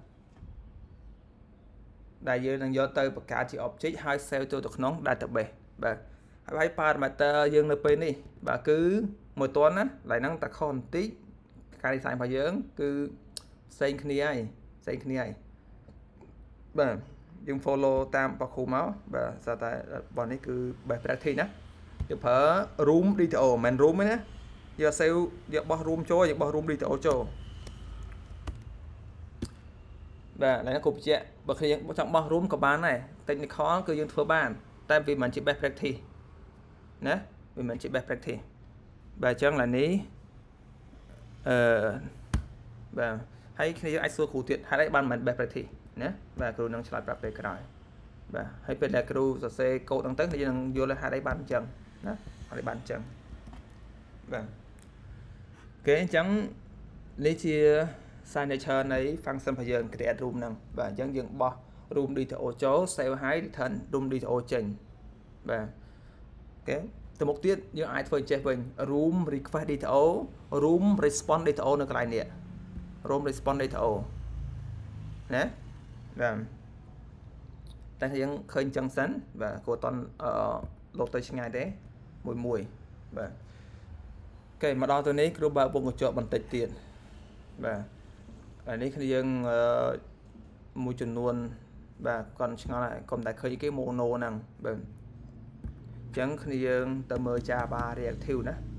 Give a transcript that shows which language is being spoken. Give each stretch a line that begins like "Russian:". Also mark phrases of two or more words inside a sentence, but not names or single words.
Khmer: ដែលយើងនឹងយកទៅបង្កើតជា object ហើយ save ចូលទៅក្នុង database បាទហើយ parameter យើងនៅពេលនេះបាទគឺមួយតន់ណាឡើយហ្នឹងតែខុសបន្តិចការ design របស់យើងគឺផ្សេងគ្នាហើយបាទយើង follow តាមរបស់គ្រូមកបាទស្អាតតែរបស់នេះគឺ
English: best practice
Khmer: ណាយើងប្រើ
English: room DTO
Khmer: មិនមែន room ទេណាយក save យកបោះ room ចូលយកបោះ
English: room DTO
Khmer: ចូល បាទឡើយគ្រូបញ្ជាក់បើគ្នាចង់បោះ room ក៏បានដែរ technical គឺយើងធ្វើបានតែវាមិនជា
English: best practice
Khmer: ណាវាមិនជា
English: best practice
Khmer: បាទអញ្ចឹងឡើយនេះបាទហើយគ្នាយើងអាចសួរគ្រូទៀតហេតុអីបានមិន best practice ណាបាទគ្រូនឹងឆ្លើយប្រាប់ពេលក្រោយបាទហើយពេលដែលគ្រូសរសេរកូដហ្នឹងទៅយើងនឹងយល់ហេតុអីបានអញ្ចឹងណាហេតុអីបានអញ្ចឹងបាទអូខេអញ្ចឹងនេះជា signature នៃ function របស់យើង
English: create room
Khmer: ហ្នឹងបាទអញ្ចឹងយើងបោះ
English: room DTO
Khmer: ចូល save ហើយ return
English: room DTO
Khmer: ចេញបាទអូខេទៅមុខទៀត យើងអាចធ្វើចេះវិញ
English: room request DTO room response DTO
Khmer: នៅកន្លែងនេះ
English: room response DTO
Khmer: ណា បាទតែយើងឃើញចឹងសិនបាទគួរអត់លោកទៅឆ្ងាយទេមួយបាទអូខេមកដល់ទៅនេះគ្រូបើកវងកញ្ចក់បន្តិចទៀតបាទហើយនេះគ្នាយើងមួយចំនួនបាទគាត់ឆ្ងល់ហើយកុំតែឃើញគេ mono ហ្នឹងបាទអញ្ចឹងគ្នាយើងទៅមើល
English: Java reactive
Khmer: ណា